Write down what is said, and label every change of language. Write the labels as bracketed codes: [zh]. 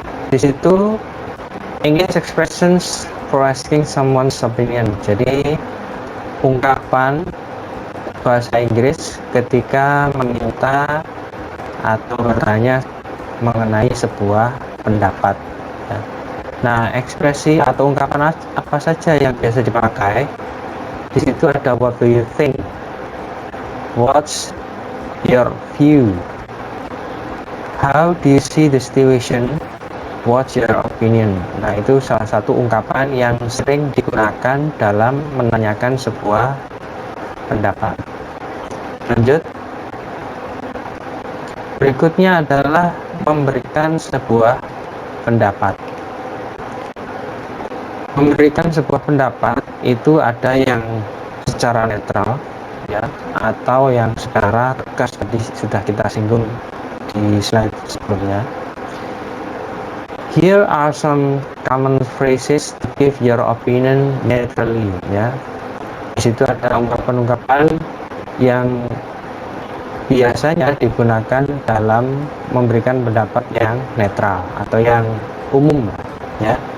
[id] Di situ [en] English expressions for asking someone's opinion. [id] Jadi ungkapan bahasa Inggris ketika meminta atau bertanya mengenai sebuah pendapat. Ya. Nah, ekspresi atau ungkapan apa saja yang biasa dipakai? Di situ ada [en] what do you think? What's your view? How do you see the situation? What's your opinion? [id] Nah, itu salah satu ungkapan yang sering digunakan dalam menanyakan sebuah pendapat. Lanjut. Berikutnya adalah memberikan sebuah pendapat. Memberikan sebuah pendapat itu ada yang secara netral, ya, atau yang secara tegas, tadi sudah kita singgung di slide sebelumnya. [en] Here are some common phrases to give your opinion neutrally, ya. [id] Di situ ada ungkapan-ungkapan yang biasanya digunakan dalam memberikan pendapat yang netral atau yang umum, ya.